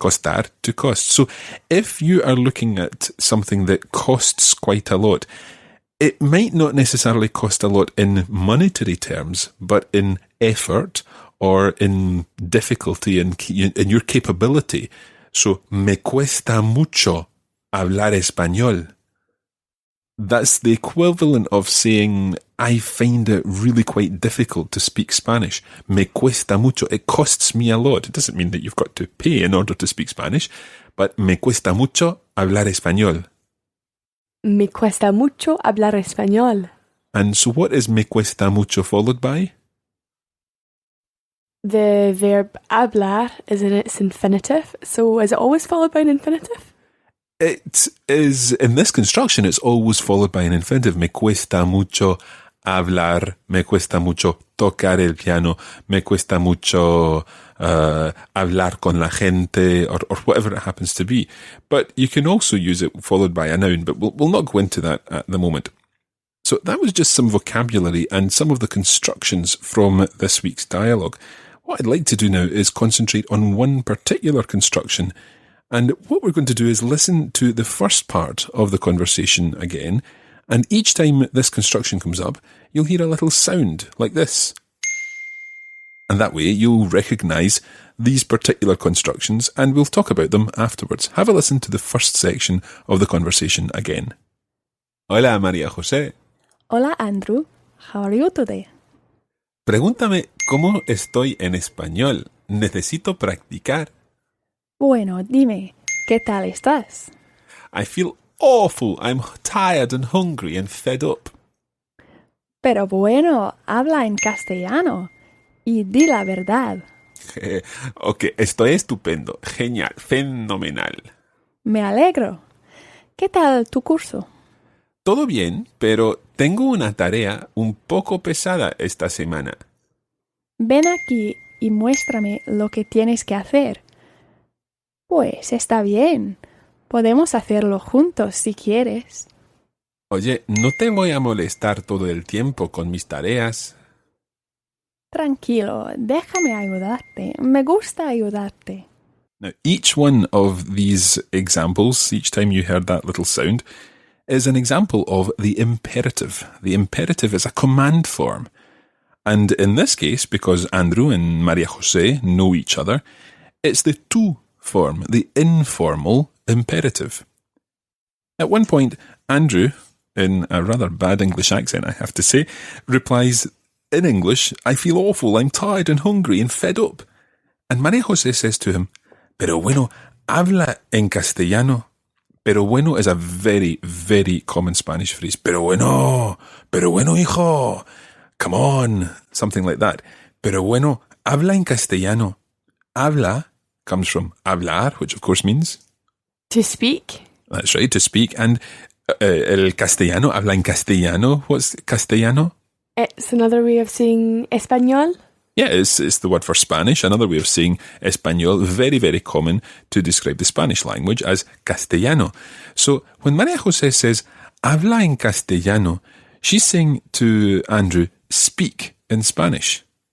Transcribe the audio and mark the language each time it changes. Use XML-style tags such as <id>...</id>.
<en>Costar to cost. So if you are looking at something that costs quite a lot, it might not necessarily cost a lot in monetary terms, but in effort or in difficulty in your capability.</en> <es>So, me cuesta mucho hablar español.</es> <en>That's the equivalent of saying, I find it really quite difficult to speak Spanish.</en> <es>Me cuesta mucho.</es> <en>It costs me a lot. It doesn't mean that you've got to pay in order to speak Spanish, but</en> <es>me cuesta mucho hablar español. Me cuesta mucho hablar español.</es> <en>And so what is</en> <es>me cuesta mucho</es> <en>followed by? The verb hablar is in its infinitive, so is it always followed by an infinitive? It is, in this construction, it's always followed by an infinitive.</en> <es>Me cuesta mucho hablar, me cuesta mucho tocar el piano, me cuesta mucho hablar con la gente,</es> <en>or whatever it happens to be. But you can also use it followed by a noun, but we'll not go into that at the moment. So that was just some vocabulary and some of the constructions from this week's dialogue. What I'd like to do now is concentrate on one particular construction. And what we're going to do is listen to the first part of the conversation again. And each time this construction comes up, you'll hear a little sound like this. And that way you'll recognise these particular constructions and we'll talk about them afterwards. Have a listen to the first section of the conversation again.</en> <es>Hola, María-José. Hola,</es> <en>Andrew. How are you today?</en> <es>Pregúntame cómo estoy en español. Necesito practicar. Bueno, dime, ¿qué tal estás?</es> <en>I feel awful. I'm tired and hungry and fed up.</en> <es>Pero bueno, habla en castellano y di la verdad. Ok, estoy estupendo. Genial, fenomenal. Me alegro. ¿Qué tal tu curso? Todo bien, pero tengo una tarea un poco pesada esta semana. Ven aquí y muéstrame lo que tienes que hacer. Pues está bien. Podemos hacerlo juntos si quieres. Oye, no te voy a molestar todo el tiempo con mis tareas. Tranquilo, déjame ayudarte. Me gusta ayudarte.</es> <en>Now, each one of these examples, each time you heard that little sound, is an example of the imperative. The imperative is a command form. And in this case, because Andrew and María-José know each other, it's the tú form, the informal imperative. At one point, Andrew, in a rather bad English accent, I have to say, replies in English, I feel awful, I'm tired and hungry and fed up. And María-José says to him,</en> <es>Pero bueno, habla en castellano. Pero bueno</es> <en>is a very, very common Spanish phrase.</en> <es>Pero bueno, hijo,</es> <en>come on, something like that.</en> <es>Pero bueno, habla en castellano.</es> <en>Habla comes from hablar, which of course means... To speak. That's right, to speak.</en> <es>And el castellano, habla en castellano.</es> <en>What's castellano? It's another way of saying español. Yeah, it's the word for Spanish, another way of saying español, very, very common to describe the Spanish language as castellano. So when María-José says,</en> <es>habla en castellano,</es> <en>she's saying to Andrew, speak in Spanish.</en>